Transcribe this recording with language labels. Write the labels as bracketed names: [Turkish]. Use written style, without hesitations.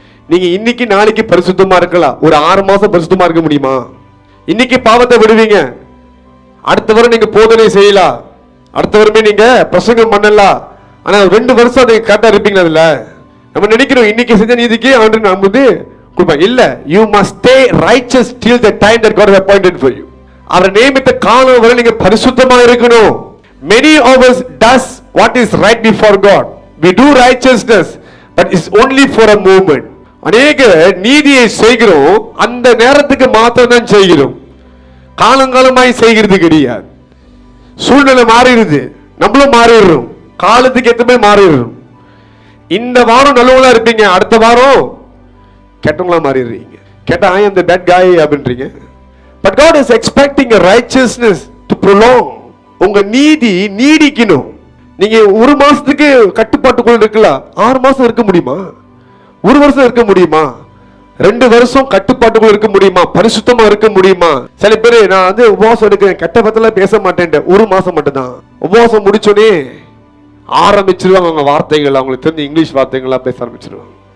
[Tamil] நீங்க இன்னைக்கு நாளைக்கு பரிசுத்தமா இருக்கலாம், ஒரு 6 மாசம் பரிசுத்தமா இருக்க முடியுமா? இன்னைக்கு பாவத்தை விடுவீங்க, அடுத்த வாரம் நீங்க போதனை செய்யலாம், அடுத்த வாரமே நீங்க பிரசங்கம் பண்ணலாம். ஆனா 2 வருஷம் அதை கரெக்டா இருப்பீங்க. அதுல நம்ம நினைக்கிறோம் இன்னைக்கு செஞ்ச நீதிக்கு ஆண்டு நம்ம கொடுப்பாங்க. இல்ல, [English] you must stay righteous till the time that God has appointed for you. [Tamil] அவர் நியமித்த காலம் வரை நீங்க பரிசுத்தமா இருக்கணும். [English] Many of us does what is right before God. We do righteousness, but it's only for a moment. [Tamil] அநேக நீதியை செய்கிறோம், அந்த நேரத்துக்கு மாத்திரம் தான் செய்கிறோம், காலங்காலமாய் செய்கிறது கிடையாது. சூழ்நிலை மாறிடுது, நம்மளும் மாறிடுறோம், காலத்துக்கு ஏற்ற மாதிரி மாறிடுறோம். இந்த வாரம் நல்லவங்களா இருப்பீங்க, அடுத்த வாரம் கெட்டவங்களா மாறிடுறீங்க. கேட்டா [English] I am the bad guy [Tamil] அப்படின்றீங்க. [English] But God is expecting a righteousness to prolong. [Tamil] உங்க நீதி நீடிக்கணும். நீங்க 1 மாசத்துக்கு கட்டுப்பாட்டுக்குள்ள இருக்கலாம், 6 மாசம் இருக்க முடியுமா? 1 வருஷம் இருக்க முடியுமா? 2 வருஷம் கட்டுப்பாட்டுக்குள்ள இருக்க முடியுமா? பரிசுத்தமா இருக்க முடியுமா? சில பேர் நான் வந்து உபவாசம் எடுக்கிறேன், கெட்ட பத்தெல்லாம் பேச மாட்டேன், 1 மாசம் மட்டும் தான். உபவாசம் முடிச்சோடனே ஆரம்பிச்சிருவாங்க அவங்க வார்த்தைகள், அவங்களுக்கு தெரிஞ்ச இங்கிலீஷ் வார்த்தைகள்லாம் பேச ஆரம்பிச்சிருவாங்க.